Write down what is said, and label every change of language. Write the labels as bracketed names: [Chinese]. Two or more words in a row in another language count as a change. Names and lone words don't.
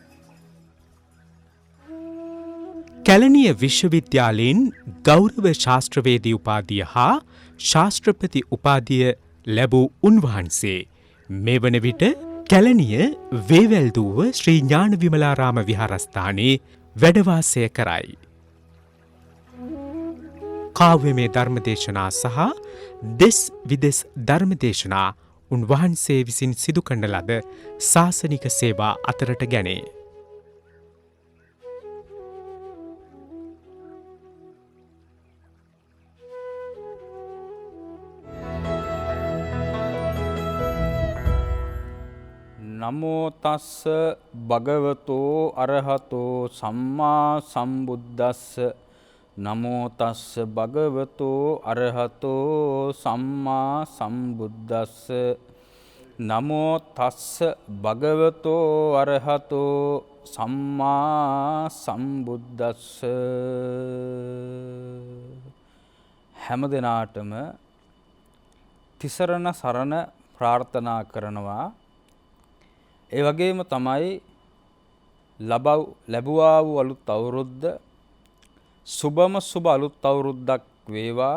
[Sinhala] කැලණිය විශ්වවිද්‍යාලයෙන් ගෞරව ශාස්ත්‍රවේදී උපාධිය හා ශාස්ත්‍රපති උපාධිය ලැබූ උන්වහන්සේ මේ වන විට කැලණිය වේවැල්දුව ශ්‍රී ඥාන විමලාරාම විහාරස්ථානයේ වැඩවාසය කරයි. කාව්‍යමය ධර්මදේශනා සහ දෙස් විදෙස් ධර්මදේශනා උන්වහන්සේ විසින් සිදු කරන ලද ශාසනික සේවා අතරට ගැනේ. [Pali] නමෝ තස්ස භගවතෝ අරහතෝ සම්මා සම්බුද්දස්ස නමෝ තස්ස භගවතෝ අරහතෝ සම්මා සම්බුද්දස්ස නමෝ තස්ස භගවතෝ අරහතෝ සම්මා සම්බුද්දස්ස. [Sinhala] හැම දිනාටම තිසරණ සරණ ප්‍රාර්ථනා කරනවා. ඒ වගේම තමයි ලැබුවා වූ අලුත් අවුරුද්ද සුබම සුබ අලුත් අවුරුද්දක් වේවා.